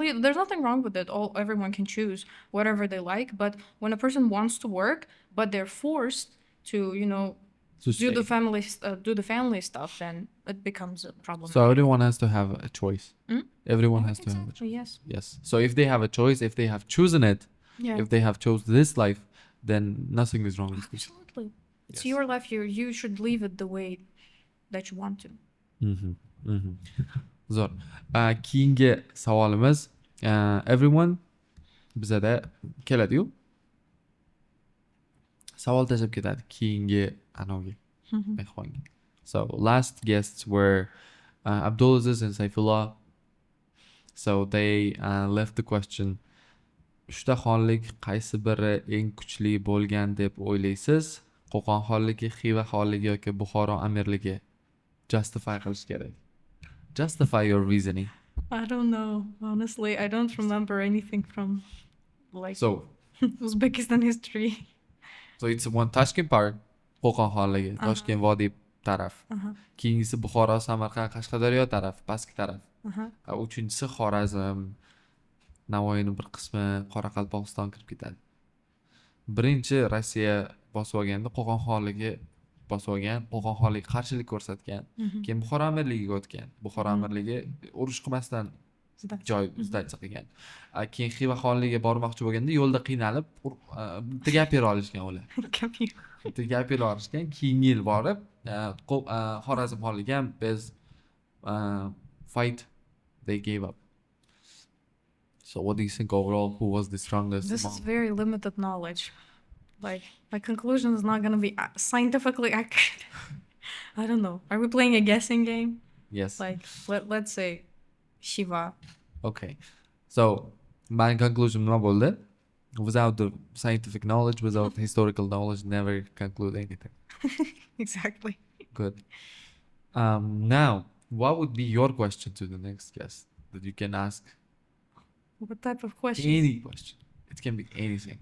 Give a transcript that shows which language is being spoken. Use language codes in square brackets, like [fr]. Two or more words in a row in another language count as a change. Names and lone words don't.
[en] There's nothing wrong with it. Everyone can choose whatever they like, but when a person wants to work but they're forced to do the family stuff, then it becomes a problem. So everyone has to have a choice. Everyone has to have a choice. Yes. So if they have a choice, if they have chosen it, if they have chosen this life, then nothing is wrong with it. Absolutely. It's your life. You should leave it the way that you want to. [uz] Zo'r. Keyingi savolimiz, everyone bizada keladi-yu, savol tashlab ketadi keyingi anavga mehmonga. [en] So last guests were Abdulaziz and Saifullah. So they left the question: [uz] uchta xonlik qaysi biri eng kuchli bo'lgan deb o'ylaysiz? Qo'qon xonligi, Xiva xonligi yoki Buxoro amirligi? Justify qilish kerak. [en] Justify your reasoning. I don't know. Honestly, I don't remember anything from like So Uzbekistan history. it's one Tashkent part, [uz] Qo'qon xonligi, Toshkent vodiy taraf. Keyingisi Buxoro, Samarqand, Qashqadaryo taraf, pastki taraf. Uchinchisi Xorazm, Navoiyning bir qismi, Qoraqalpog'iston kirib ketadi. Birinchi Rossiya bosib olganda Qo'qon xonligi bosib olgan, Qo'qon xonligi qarshilik ko'rsatgan. Keyin Buxoro amirligiga o'tgan. Buxoro amirligi urush qilmasdan joy izlab qilgan. Keyin Xiva xonligiga bormoqchi bo'lganda yo'lda qiynalib, bitta gap bera olishgan ular. Bitta gap bera olishgan. Keyingi yil borib, Xorazm xonligi ham biz [en] fight they gave up. So what do you think overall? Who was the strongest? This is very limited knowledge. Like, my conclusion is not going to be scientifically accurate. I don't know. Are we playing a guessing game? Yes. Like, let's say Shiva. Okay. So my conclusion [uz] nima bo'ldi? [en] Without the scientific knowledge, without historical knowledge, never conclude anything. Exactly. Good. Now, what would be your question to the next guest that you can ask? What type of question? Any question. It can be anything.